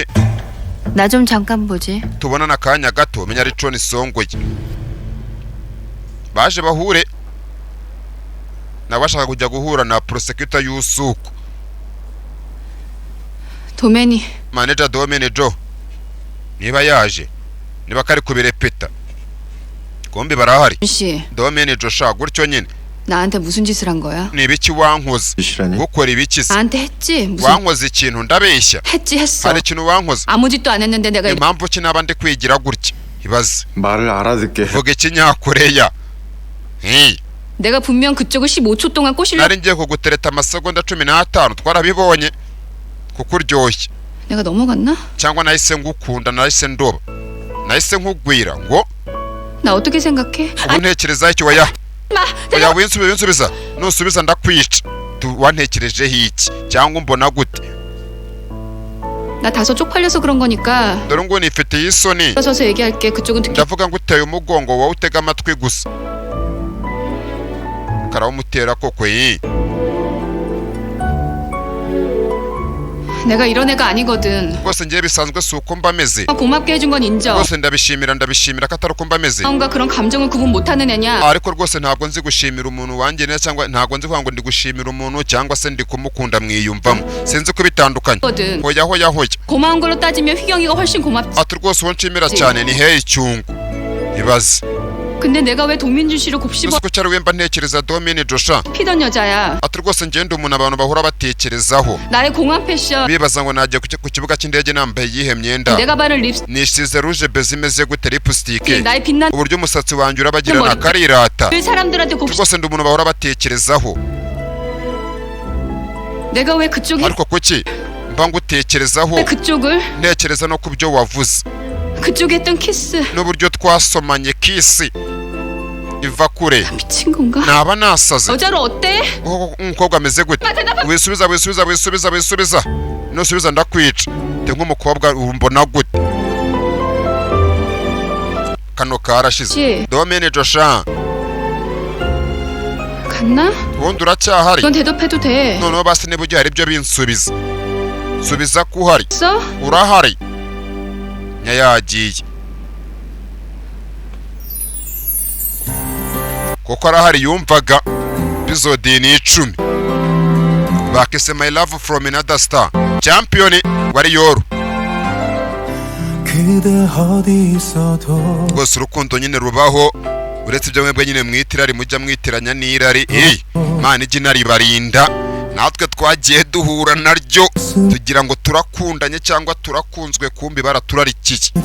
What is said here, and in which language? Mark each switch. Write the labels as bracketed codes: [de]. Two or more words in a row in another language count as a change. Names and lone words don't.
[ko] 나 좀 잠깐 보지. [rw] tubonana akanya gato menya ari Tony Songwe baje bahure nawe ashaka kujya guhura na prosecutor Yusuku [ko] 도맨이 [rw] manager Domene Jo niba yaje niba kari kubirepeta kombi barahari [ko] 씨 [rw] Domene Jo sha gutyo nyine [ko] 나한테 무슨 짓을 한 거야? [rw] ni ibiki wankoze [ko] 짓이라니? [rw] gukora ibiki se [ko] 나한테 했지. 무슨 [rw] wankoze ikintu ndabeshya [ko] 했어. [rw] hari ikintu wankoze [ko] 아무 짓도 안 했는데 내가 [rw] impamvu ki naba ndi kwigira gutya ibaze [ko] 말을 알아듣게 해. [rw] vuga ikinyakoreya [ko] 내가 분명 그쪽을 15초 동안 꼬시려. [rw] nari ngiye kugutereta amasegonda 15 twarabibonye kuko uryoshye [ko] 내가 넘어갔나? [rw] cyangwa nahise ngukunda nahise ndoba nahise nkugwira ngo [ko] 나 어떻게 생각해? [rw] ubu ntekereza iki waya [ko] 마, [rw] oya winsubiza nusubiza ndakwica wantekerejeho iki cyangwa umbona gute [ko] 나 다소 쪽팔려서 그런 거니까. [rw] dore ngo nifitiye isoni [ko] 서서 얘기할게. 그쪽은 듣기. [rw] ndavuga ngo uteye umugongo wowe utega amatwi gusa karawumutera koko [ko] 내가 이런 애가 아니거든. [rw] rwose ngiye bisanzwe si uko mba meze [ko] 고맙게 해준 건 인정. [rw] rwose ndabishimira ko atari uko mba meze [ko] 마음과 그런 감정을 구분 못하는 애냐? [rw] ariko rwose ntabwo nzi gushimira umuntu wangenera cyangwa ntabwo nzi kuvuga ngo ndi gushimira umuntu cyangwa se ndi kumukunda mwiyumvamo sinzi ko bitandukanye [ko] 거든. [rw] hoya [ko] 고마운 걸로 따지면 휘경이가 훨씬 고맙지. [rw] ati rwose uwo nshimira cyane ni heyi icyungu ibaze [ko] 근데 내가 왜 동민준 씨를 곱씹어 [rw] gusa ko cyari wemba ntekereza Domene Josha [ko] 피던 여자야. [rw] ati rwose ngende umuntu abantu bahora batekerezaho [ko] 나의 공항 패션. [rw] bibaza ngo najya ku kibuga cy'indege nambaye iyihe myenda [ko] 내가 바른 립스틱. [rw] nisize rouge beze imeze gute lipstick [ko] 나의 빛난 [rw] uburyo umusatsi wanjye urabagirana karirata [ko] 사람들한테 곱씹. [rw] rwose ndi umuntu bahora batekerezaho [ko] 내가 왜 그쪽이 [rw] ariko kuki mba ngutekerezaho [ko] 왜 그쪽을 [rw] ntekereza no ku byo wavuze [ko] 그쪽에 했던 키스. [rw] n'uburyo twasomanye kisi iva kure [ko] 미친 건가? [rw] naba nasaze [ko] 여자로 어때? [rw] umukobwa ameze gute wisubiza nusubiza ndakwica te nk'umukobwa umbona gute kano karashize [ko] 씨 [rw] Domene Josha [ko] 갔나? [rw] ubundi uracyahari [ko] 넌 대답해도 돼. [rw] noneho basi niba ugiye hari ibyo binsubiza subiza ko uhari [ko] 있어? [rw] urahari nyayagiye kuko arahari yumvaga episode ni 10 bakise my love from another star champion wari yoru rwose urukundo nyine rubaho uretse ibyo mwebwe nyine mwitirari mujya mwitiranya n'irari mana ijya inaribarinda natwe twagiye duhura naryo tugira ngo turakundanye cyangwa turakunzwe kumbi baraturarikiye